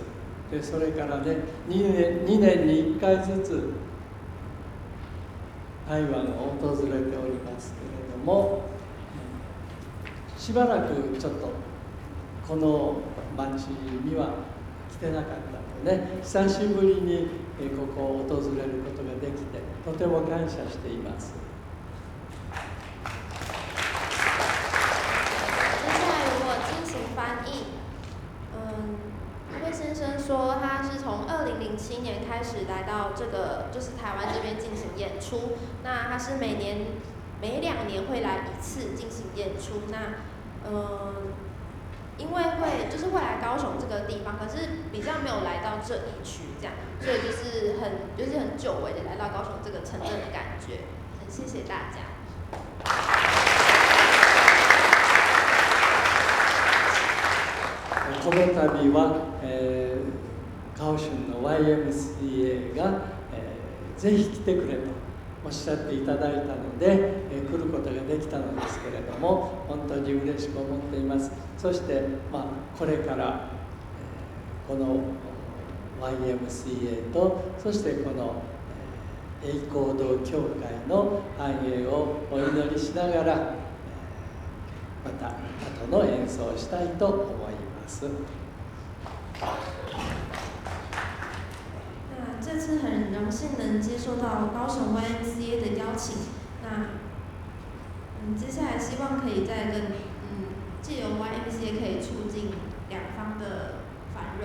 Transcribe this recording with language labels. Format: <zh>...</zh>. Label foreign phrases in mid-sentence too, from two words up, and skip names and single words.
<ja>でそれからね、2年に1回ずつ台湾を訪れても、しばらくちょっとこの町には来てなかったので、久しぶりにここを訪れることができてとても感謝しています。</ja> <zh>先生说，他是从2007年开始来到这个就是台湾这边进行演出。那他是每2年会来1次进行演出。那因为会来高雄这个地方，可是比较没有来到这一区这样，所以就是很久违的来到高雄这个城镇的感觉。很谢谢大家。</zh> <ja>この度は、カオシュンの YMCA が、ぜひ来てくれとおっしゃっていただいたので、来ることができたのですけれども、本当に嬉しく思っています。そして、これから、この YMCA とそしてこの栄光堂教会の繁栄をお祈りしながら、また後の演奏をしたいと思います。</ja> <zh>那这次很荣幸能接受到高雄 YMCA 的邀请。那接下来希望可以再跟借由 YMCA 可以促进两方的繁荣。</zh>